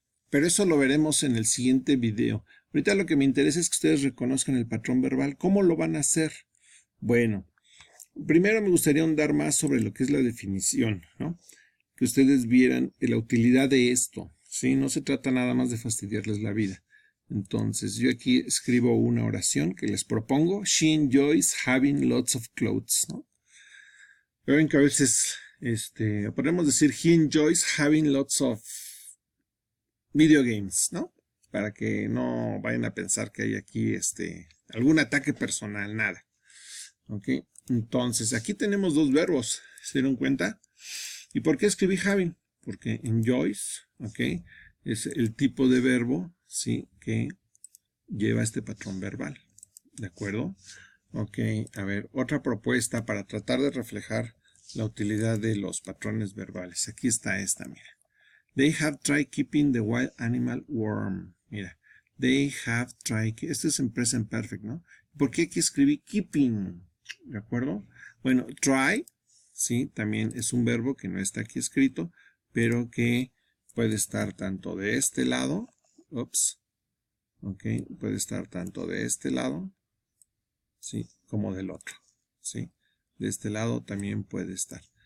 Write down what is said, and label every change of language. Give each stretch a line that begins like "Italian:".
Spanish: Pero eso lo veremos en el siguiente video. Ahorita lo que me interesa es que ustedes reconozcan el patrón verbal. ¿Cómo lo van a hacer? Bueno, primero me gustaría ahondar más sobre lo que es la definición, ¿no? Que ustedes vieran la utilidad de esto, ¿sí? No se trata nada más de fastidiarles la vida. Entonces, yo aquí escribo una oración que les propongo.
English: She enjoys having lots of clothes, ¿no?
Spanish: Ven que a veces, podemos decir,
English: he enjoys having lots of video games,
Spanish: ¿no? Para que no vayan a pensar que hay aquí, algún ataque personal, nada. ¿Ok? Entonces, aquí tenemos dos verbos, ¿se dieron cuenta? ¿Y por qué escribí having? Porque enjoys, ¿ok? Es el tipo de verbo, ¿sí? Que lleva este patrón verbal, ¿de acuerdo? Ok, a ver, otra propuesta para tratar de reflejar la utilidad de los patrones verbales. Aquí está esta, mira.
English: They have tried keeping the wild animal warm.
Spanish: Mira,
English: they have tried,
Spanish: esto es en present perfect, ¿no? ¿Por qué aquí escribí keeping? ¿De acuerdo? Bueno, try, sí, también es un verbo que no está aquí escrito, pero que puede estar tanto de este lado, ups, ok, puede estar tanto de este lado, sí, como del otro, sí, de este lado también puede estar.